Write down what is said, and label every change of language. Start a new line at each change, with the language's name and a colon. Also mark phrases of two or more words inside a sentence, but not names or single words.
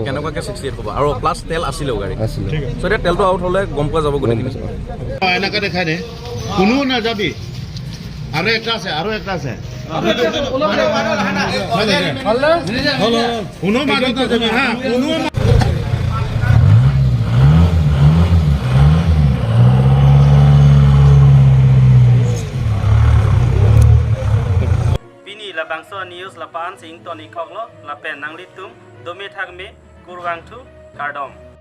Assamese: কেনেকুৱাকৈ 68 হ'ব আৰু প্লাছ তেল আছিলেও গাড়ী আছিলে চ' এতিয়া তেলটো আউট হ'লে গম পোৱা যাব গোটেইখিনি এনেকৈ দেখাই দে কোনো নাযাবি আৰু একটা আছে কোনো মাজত নাযাবি হা কোনো
Karbi: Pini la bangso news la pan sing toni koklo la pen nang litum domi thakme kurwang thu kardom